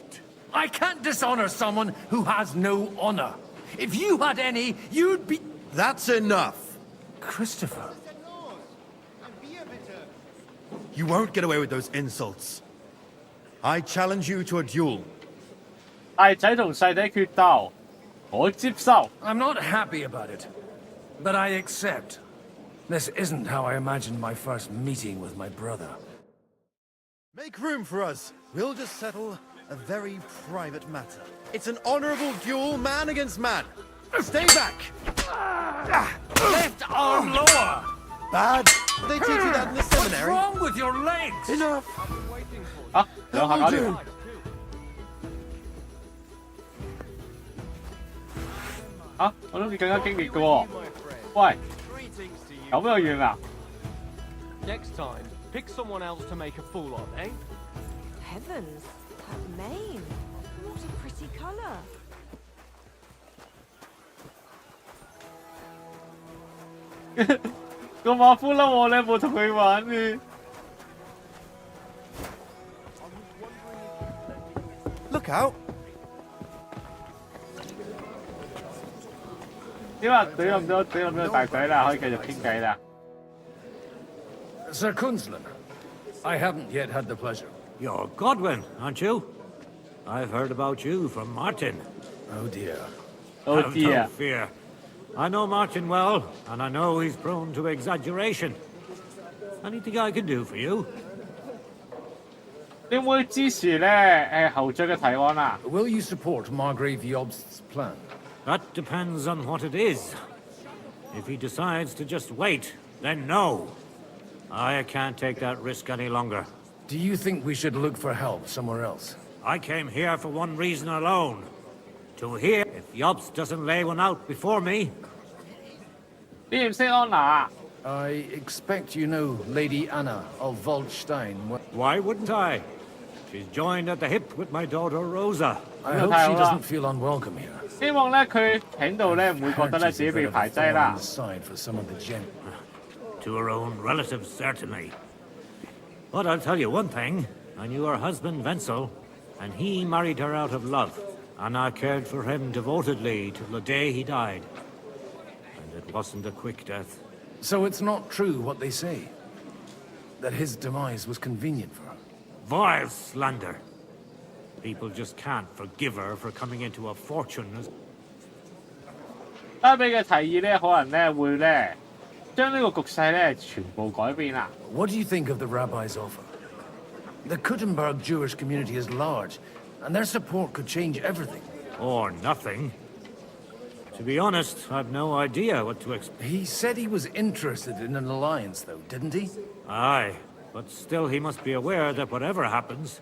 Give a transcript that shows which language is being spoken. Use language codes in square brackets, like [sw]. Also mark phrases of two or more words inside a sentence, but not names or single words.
[en] I can't dishonor someone who has no honor. If you had any, you'd be... That's enough. Christopher. You won't get away with those insults. I challenge you to a duel. [yue] 大仔同細仔決鬥，我接受。 [en] I'm not happy about it, but I accept. This isn't how I imagined my first meeting with my brother. Make room for us. We'll just settle a very private matter. It's an honorable duel, man against man. Stay back! Left arm lower! Bad? They teach you that in the seminary? What's wrong with your legs? Enough! [yue] 啊，兩下搞掂。啊，我諗住更加激烈嘅喎。喂，咁又遠啊？ [en] Next time, Pick someone else to make a fool of, eh? Heavens, that mane. What a pretty colour. [yue] 個馬夫嬲我咧，冇同佢玩嘅。 [en] Look out! [yue] 點啊？懟冧咗大仔啦，可以繼續傾偈啦。 [en] Sir Kunzlan, I haven't yet had the pleasure. You're Godwin, aren't you? I've heard about you from Martin. Oh dear. Oh Have dear. no fear. I know Martin well, and I know he's prone to exaggeration. Anything I can do for you? [yue] 你會唔會支持咧後續嘅提案啊 [en] Will you support Margrave Jobst's plan? That depends on what it is. If he decides to just wait, then no. I can't take that risk any longer. Do you think we should look for help somewhere else? I came here for one reason alone. To hear if Jobst doesn't lay one out before me. [yue] 你唔識安娜 [en] I expect you know Lady Anna of Waldstein. Why wouldn't I? She's joined at the hip with my daughter Rosa. I hope she doesn't feel unwelcome here. [yue] 希望咧佢喺度咧唔會覺得咧自己被排擠啦。 [en] Side for some of the gent. To her own relatives, certainly. But I'll tell you one thing. I knew her husband, Wenzel, and he married her out of love. And I cared for him devotedly till the day he died. And it wasn't a quick death. So it's not true what they say? That his demise was convenient for her? Vile slander. People just can't forgive her for coming into a fortune as... [yue] 拉比嘅提議咧，可能咧會咧將呢個局勢咧全部改變啦。 [en] What do you think of the rabbi's offer? The Kuttenberg Jewish community is large, and their support could change everything. Or nothing. To be honest, I've no idea what to expect. He said he was interested in an alliance, though, didn't he? Aye, but still he must be aware that whatever happens...